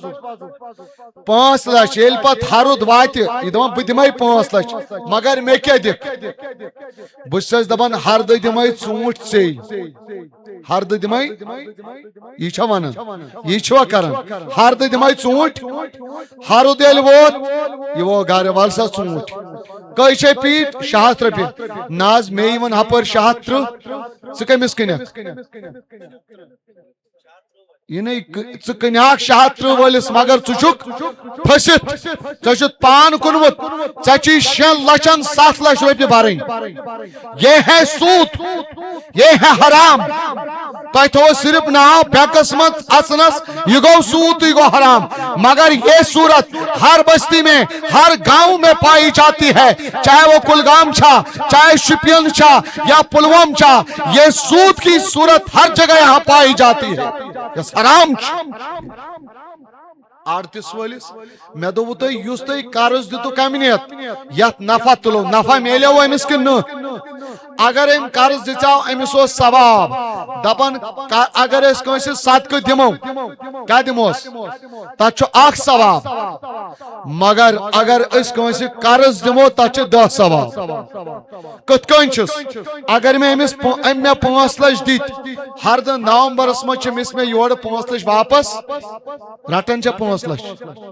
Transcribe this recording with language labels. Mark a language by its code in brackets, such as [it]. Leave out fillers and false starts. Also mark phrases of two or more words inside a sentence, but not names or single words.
[ks] 5 لچھ یل پت ہرد وات یہ دپان بہ دمے 5 لچھ مگر مے کیا دکھ بہ چھس دپان ہرد دمے ژوٗنٛٹھ ژے ہرد دمے یہ چھا ونان یہ چھوا کران ہرد دمے ژوٗنٛٹھ ہرد یل ووت یہ وہ گھر وال سا ژوٗنٛٹھ کئی چھ پیٹ 700 رۄپیہِ ناز مے یون ہپر 730 ژٕ کمس کٕنکھ [ur] یہ نہیں [ks] ژٕ کٕنہاکھ 730 وٲلِس مگر ژٕ چھُکھ پھٔسِتھ ژےٚ چھُتھ پان کُنمُت ژےٚ چھی 6 لچھن 7 لچھ رۄپیہِ بھرٕنۍ یہ ہے سود یہ ہے حرام تۄہہِ تھوٚو صرف ناو بینکس منٛز اژنس یہ گو سود تو یہ گو حرام [ur] مگر یہ صورت ہر بستی میں ہر گاؤں میں پائی جاتی ہے چاہے وہ کلگام چھا چاہے شپین چھا یا پلوام چھا یہ سود کی صورت ہر جگہ یہاں پائی جاتی ہے حرام [ks] آڑتس ولس مے دوٚپوُ تۄہہِ یُس تۄہہِ قرض دِتو کمہِ نیت یتھ نفع تُلو نفع میلیو امس کِنہٕ نہٕ اگر أمۍ قرض دِژاو امس اوس ثواب دپان اگر أسۍ کٲنٛسہِ صدقہٕ دِمو کیاہ دِموس تتھ چھُ 1 ثواب مگر اگر أسۍ کٲنٛسہِ قرض دِمو تتھ چھُ 10 ثواب کِتھ کٔنۍ چھُس اگر مےٚ أمِس مےٚ 5 لچھ دِتۍ ہردٕ نومبرس منٛز چھِ أمِس مےٚ یورٕ 5 لچھ واپس رٹان چھا 5 لچھ